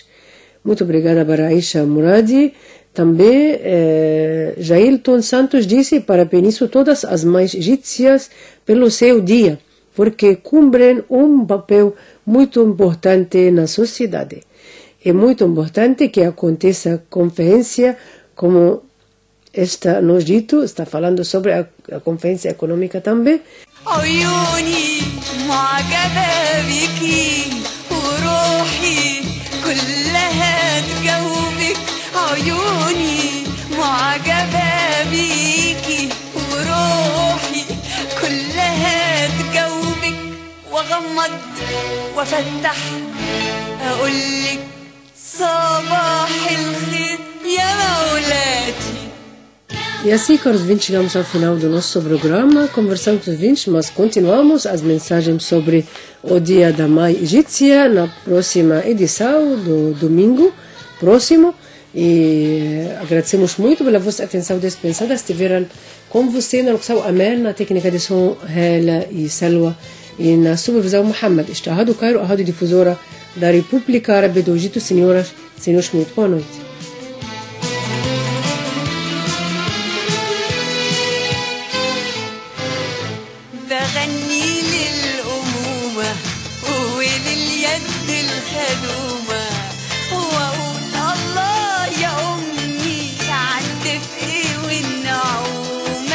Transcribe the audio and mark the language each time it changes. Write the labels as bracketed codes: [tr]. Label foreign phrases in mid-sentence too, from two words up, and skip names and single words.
[pt] Muito obrigada para Aisha Muradi. Também Jailton Santos disse: parabenizo todas as mães egípcias pelo seu dia, porque cumprem um papel muito importante na sociedade. É muito importante que aconteça conferência como esta no Egito, está falando sobre a conferência econômica também. [ar] عيوني معجبة بيكي وروحي كلها تجاوبك عيوني معجبة بيكي وروحي كلها تجاوبك واغمض وافتح اقولك صباح الخير يا مولاتي. [pt] E assim, caros ouvintes, chegamos ao final do nosso programa, conversando com os ouvintes, mas continuamos as mensagens sobre o Dia da Mãe Egípcia na próxima edição do domingo próximo. E agradecemos muito pela vossa atenção dispensada. Estiveram com você na locução Amel, na técnica de som Hela e Salwa, e na supervisão Mohamed. Está a Rádio Cairo, a rádio difusora da República Árabe do Egito. Senhoras e senhores, muito boa noite. [ar] بغني للأمومة ولليد الخدومة وأقول الله يا أمي عالدفء والنعومة.